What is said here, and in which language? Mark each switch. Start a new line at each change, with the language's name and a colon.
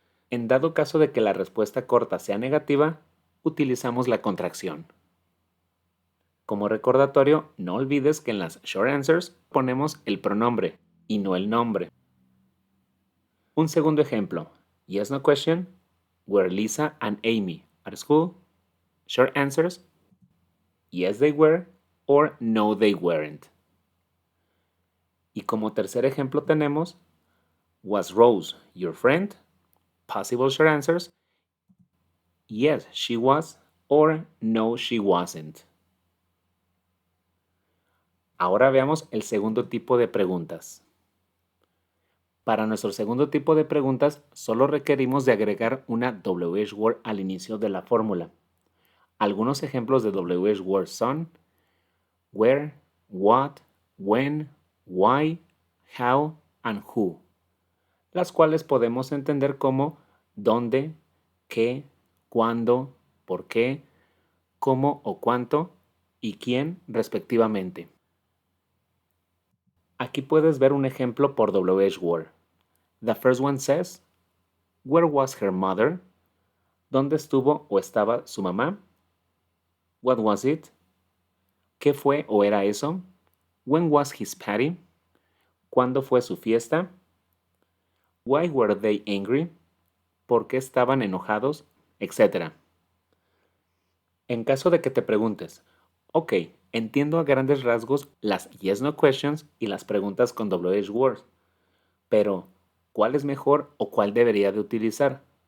Spanish: En dado caso de que la respuesta corta sea negativa, utilizamos la contracción. Como recordatorio, no olvides que en las short answers ponemos el pronombre y no el nombre. Un segundo ejemplo.
English: Yes, no question. Were Lisa and Amy at school? Short answers. yes they were or no they weren't.
Spanish: Y como tercer ejemplo tenemos
English: was Rose your friend? Possible short answers, yes she was or no she wasn't.
Spanish: Ahora veamos el segundo tipo de preguntas. Para nuestro segundo tipo de preguntas, solo requerimos de agregar una WH word al inicio de la fórmula. Algunos ejemplos de WH words son
English: where, what, when, why, how, and who,
Spanish: las cuales podemos entender como dónde, qué, cuándo, por qué, cómo o cuánto y quién respectivamente. Aquí puedes ver un ejemplo por WH word.
English: The first one says, where was her mother?
Spanish: ¿Dónde estuvo o estaba su mamá?
English: What was it?
Spanish: ¿Qué fue o era eso?
English: When was his party?
Spanish: ¿Cuándo fue su fiesta?
English: Why were they angry?
Spanish: ¿Por qué estaban enojados? Etcétera. En caso de que te preguntes, ok, entiendo a grandes rasgos las yes-no questions y las preguntas con WH words, pero ¿cuál es mejor o cuál debería de utilizar?